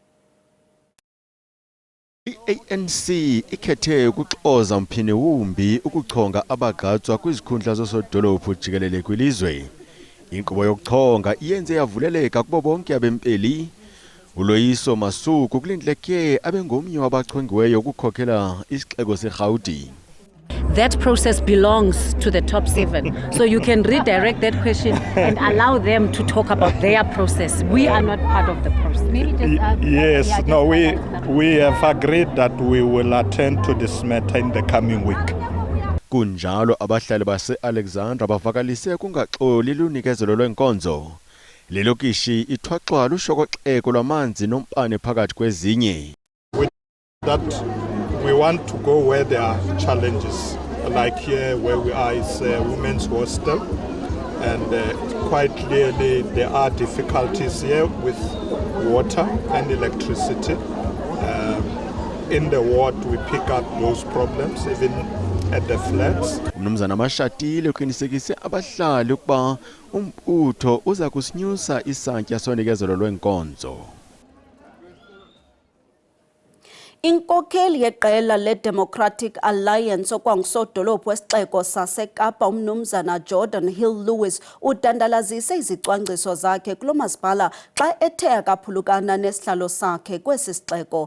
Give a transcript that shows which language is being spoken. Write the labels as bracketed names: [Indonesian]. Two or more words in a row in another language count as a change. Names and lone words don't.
[Xhosa] I-ANC ikhethe ukuxoza umphini wumbi ukuchonga abagqatswa kwizikhundla zosodolophu jikelele kwilizwe. Inkqubo yokuchonga iyenze yavuleleka kubo bonke abempeli. uLoyiso Masuku kulindleke abengomnye wabachongiweyo ukukhokhela isixeko seGauteng. [English] That process belongs to the top 7. So you can redirect that question and allow them to talk about their process. We are not part of the process. Yes, no, we have agreed that we will attend to this matter in the coming week. [Xhosa] Kunjalo abahlali base-Alexandra bavakalise kungaxoli lunikezelo lwenkonzo. Le lokishi ithwaxwa lushokoxeko lwamanzi nombane phakathi kwezinye. [English] That we want to go where there are challenges, like here where we are is a women's hostel, and quite clearly there are difficulties here with water and electricity. In the ward we pick up those problems even at the flats. [Xhosa] Umnumzana Mashatile uqinisekise abahlali ukuba umbutho uza kusinyusa isantya sonikezelo lwenkonzo. Inkokheli yeqela le-Democratic Alliance okwangusodolophu wesixeko saseKapa umnumzana Jordan Hill-Lewis udandalazise izicwangciso zakhe kulo masipala xa ethe akaphulukana nesihlalo sakhe kwesi sixeko.